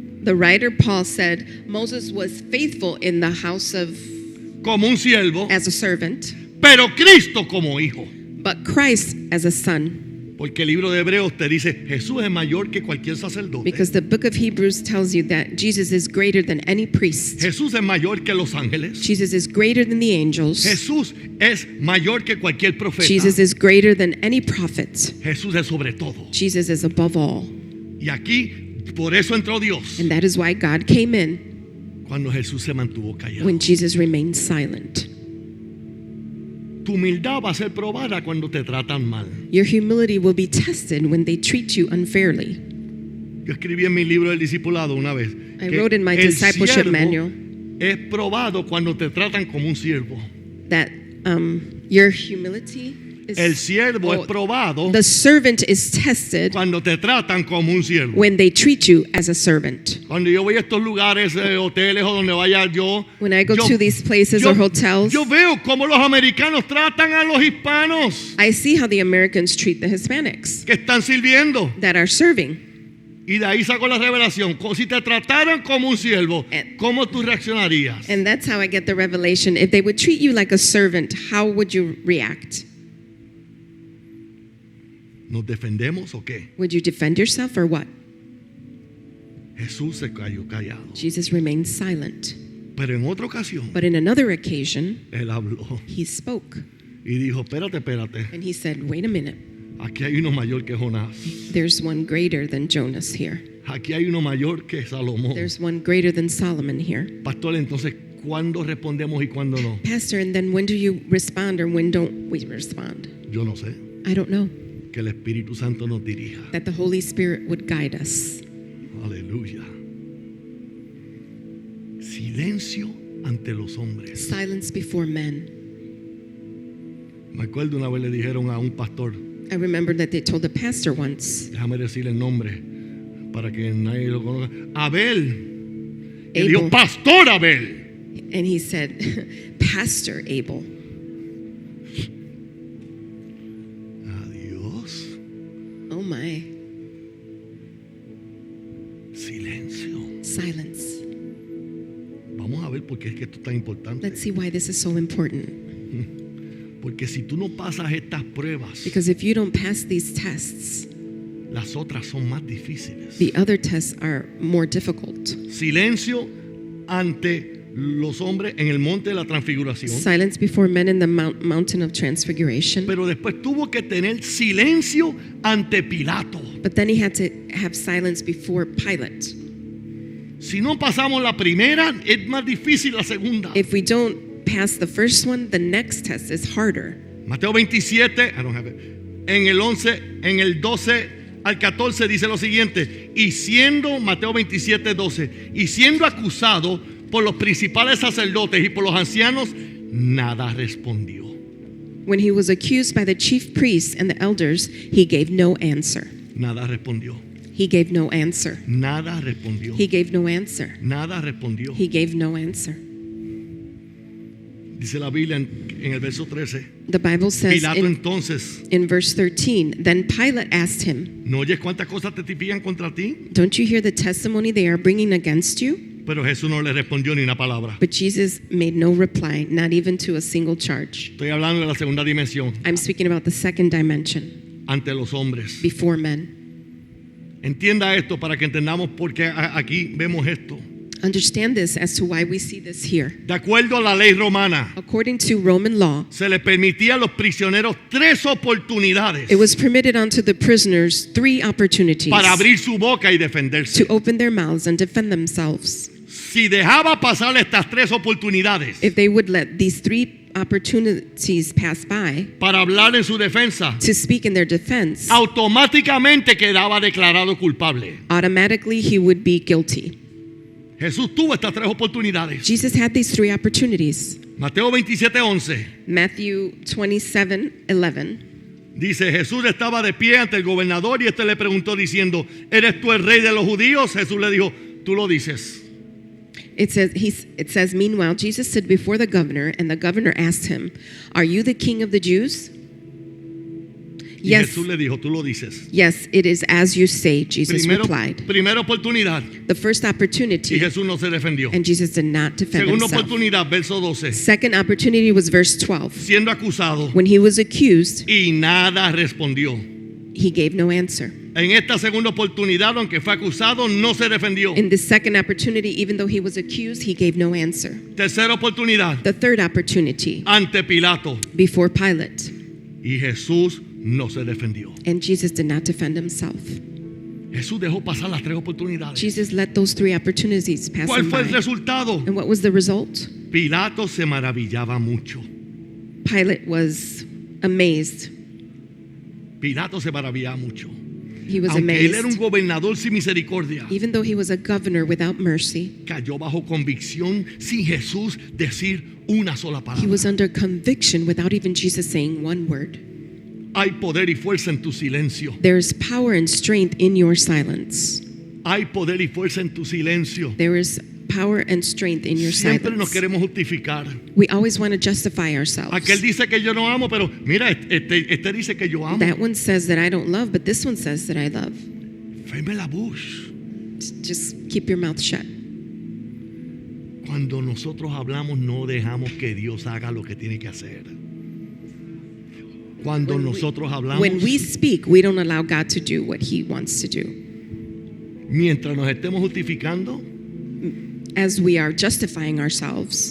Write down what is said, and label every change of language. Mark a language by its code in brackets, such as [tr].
[en] the writer Paul said, Moses was faithful in the house of [es] como un siervo, [en] as a servant, [es] pero Cristo como hijo. [en] but Christ as a son. [es] Porque el libro de Hebreos te dice, Jesús es mayor que cualquier sacerdote. [en] Because the book of Hebrews tells you that Jesus is greater than any priest. [es] Jesús es mayor que los ángeles. [en] Jesus is greater than the angels. [es] Jesús es mayor que cualquier profeta. [en] Jesus is greater than any prophet. [es] Jesús es sobre todo. [en] Jesus is above all. [es] Y aquí, por eso entró Dios [en] And that is why God came in [es] cuando Jesús se mantuvo callado. [en] when Jesus remained silent. [es] Tu humildad va a ser probada cuando te tratan mal. [en] Your humility will be tested when they treat you unfairly. [es] Yo escribí en mi libro del discipulado una vez [en] I [es] que [en] wrote in my [es] el [en] discipleship [es] siervo [en] manual [es] es probado cuando te tratan como un siervo. [en] that your humility is [es] El siervo es probado [en] the servant is tested [es] cuando te tratan como un siervo. [en] when they treat you as a servant. [es] Cuando yo voy a estos lugares, hoteles o donde vaya yo, [en] When I go to these places or hotels, [es] yo veo cómo los americanos tratan a los hispanos [en] I see how the Americans treat the Hispanics [es] que están sirviendo. [en] that are serving. [es] Y de ahí saco la revelación. Si te trataran como un siervo, ¿cómo tú reaccionarías? [en] And that's how I get the revelation. If they would treat you like a servant, how would you react? [es] ¿Nos defendemos o qué? [en] Would you defend yourself or what? [es] Jesús se cayó callado. [en] Jesus remained silent. [es] Pero en otra ocasión, [en] But in another occasion, [es] él habló [en] he spoke [es] y dijo, espérate, [en] and he said, "Wait a minute. [es] aquí hay uno mayor que Jonás. [en] There's one greater than Jonas here. [es] Aquí hay uno mayor que Salomón. [en] There's one greater than Solomon here." [es] Pastor, entonces, ¿cuándo respondemos y cuándo no? [en] Pastor, and then when do you respond or when don't we respond? [es] Yo no sé. [en] I don't know. [es] Que el Espíritu Santo nos dirija. [en] That the Holy Spirit would guide us. [es] Aleluya. Silencio ante los hombres. [en] Silence before men. [es] Me acuerdo una vez le dijeron a un pastor, [en] I remember that they told a pastor once, [es] déjame decirle el nombre para que nadie lo conozca. Abel. Y [en] Abel. [es] dijo, Pastor Abel. [en] and he said, "Pastor Abel." [es] Adiós. [en] Oh my. [es] Silencio. [en] Silence. [es] Vamos a ver por porque es que esto es tan importante. [en] Let's see why this is so important. [es] Porque si tú no pasas estas pruebas, [en] Because if you don't pass these tests, [es] las otras son más difíciles. [en] the other tests are more difficult. [es] Silencio ante los hombres en el monte de la transfiguración. [en] Silence before men in the mountain of transfiguration. [es] Pero después tuvo que tener silencio ante Pilato. [en] But then he had to have silence before Pilate. [es] Si no pasamos la primera, es más difícil la segunda. [en] If we don't pass the first one, the next test is harder. Mateo 27, I don't have it. [es] En el 11, en el 12 al 14 dice lo siguiente: y siendo, Mateo 27, 12, y siendo acusado por los principales sacerdotes y por los ancianos, nada respondió. [en] When he was accused by the chief priests and the elders, he gave no answer. [es] Nada respondió. [en] He gave no answer. [es] Nada respondió. [en] He gave no answer. [es] Nada respondió. [en] He gave no answer. [es] Dice la Biblia en el verso 13. [en] The Bible says [es] Pilato entonces, [en] in verse 13, then Pilate asked him, [es] ¿no oyes cuántas cosas testifican contra ti? [en] don't you hear the testimony they are bringing against you? [es] Pero Jesús no le respondió ni una palabra. [en] But Jesus made no reply, not even to a single charge. [es] Estoy hablando de la segunda dimensión, [en] I'm speaking about the second dimension, [es] ante los hombres. [en] before men. [es] Entienda esto para que entendamos por qué aquí vemos esto. [en] Understand this as to why we see this here. [es] De acuerdo a la ley romana, [en] According to Roman law, [es] se le permitía a los prisioneros 3 oportunidades [en] it was permitted unto the prisoners 3 opportunities [es] para abrir su boca y defenderse. [en] to open their mouths and defend themselves. [es] Si dejaba pasar estas 3 oportunidades [en] If they would let these 3 opportunities pass by [es] para hablar en su defensa, [en] to speak in their defense, [es] automáticamente quedaba declarado culpable. [en] automatically he would be guilty. [es] Jesús tuvo estas 3 oportunidades. [en] Jesus had these 3 opportunities. [es] Mateo 27:11 [en] Matthew 27:11. [es] dice: Jesús estaba de pie ante el gobernador y este le preguntó diciendo: ¿eres tú el rey de los judíos? Jesús le dijo: tú lo dices. [en] It says, meanwhile, Jesus stood before the governor, and the governor asked him, are you the king of the Jews? [es] Y [en] Yes, [es] Jesús le dijo: tú lo dices. [en] yes, it is as you say, Jesus replied. [es] Primera oportunidad [en] The first [es] y [en] opportunity, [es] Jesús no se defendió. [en] and Jesus did not defend [es] Segunda [en] himself. [es] oportunidad, verso 12, [en] Second opportunity was verse 12. [es] siendo acusado [en] When he was accused, [es] y nada respondió. [en] he gave no answer. [es] En esta segunda oportunidad, aunque fue acusado, no se defendió. [en] In this second opportunity, even though he was accused, he gave no answer. [es] Tercera oportunidad, [en] The third opportunity, [es] ante Pilato, [en] before Pilate, [es] y Jesús no se defendió. [en] and Jesus did not defend himself. [es] Jesús dejó pasar las 3 oportunidades. [en] Jesus let those 3 opportunities pass [es] ¿Cuál [en] him [es] fue el [en] by. [es] resultado? [en] And what was the result? [es] Pilato se maravillaba mucho. [en] Pilate was amazed. [es] Pilato se maravillaba mucho. [en] He was [es] Aunque él era un [en] amazed. [es] gobernador sin misericordia, [en] Even though he was a governor without mercy, [es] cayó bajo convicción sin Jesús decir una sola [en] he [es] palabra. [en] was under conviction without even Jesus saying one word. [es] Hay poder y fuerza en tu silencio. [en] There is power and strength in your silence. [es] Hay poder y fuerza en tu silencio. [en] There is power and strength in your [es] Siempre nos [en] silence. [es] queremos justificar. [en] We always want to justify ourselves. [es] Aquel dice que yo no amo, pero mira, este dice que yo amo. [en] That one says that I don't love, but this one says that I love. [fr] Ferme la bouche. [en] Just keep your mouth shut. [es] Cuando nosotros hablamos, no dejamos que Dios haga lo que tiene que hacer. Cuando nosotros hablamos, [en] When we speak, we don't allow God to do what he wants to do. [es] mientras nos estemos justificando, [en] As we are justifying ourselves,